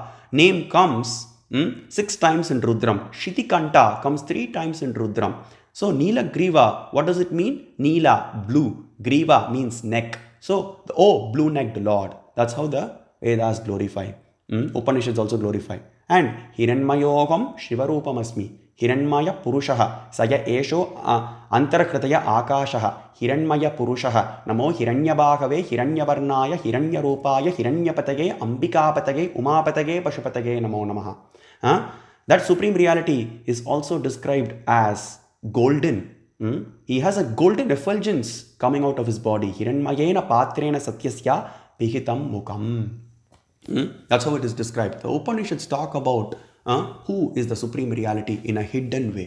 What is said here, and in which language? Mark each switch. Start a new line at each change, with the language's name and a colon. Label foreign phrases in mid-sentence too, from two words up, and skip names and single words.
English: Name comes 6 times in Rudram. Shidikanta comes 3 times in Rudram. So Neelagriva, what does it mean? Neela, blue. Griva means neck. So, blue-necked Lord. That's how the Vedas glorify. Upanishads also glorify.
Sanskrit: And Hiranmayogam Shivarupamasmi. Hiranmaya Purushaha. Saya Esho Antarakritaya Akashaha. Hiranmaya Purushaha. Namo Hiranyabhagave Hiranyavarnaya Hiranyarupaya Hiranyapatage Ambikapatage Umapatage Pashupatage Namo Namaha.
English: That Supreme Reality is also described as golden. He has a golden effulgence coming out of his body.
Sanskrit: Hiranmayena Patrena Satyasya Pihitam Mukam.
English: That's how it is described. The Upanishads talk about who is the Supreme Reality in a hidden way.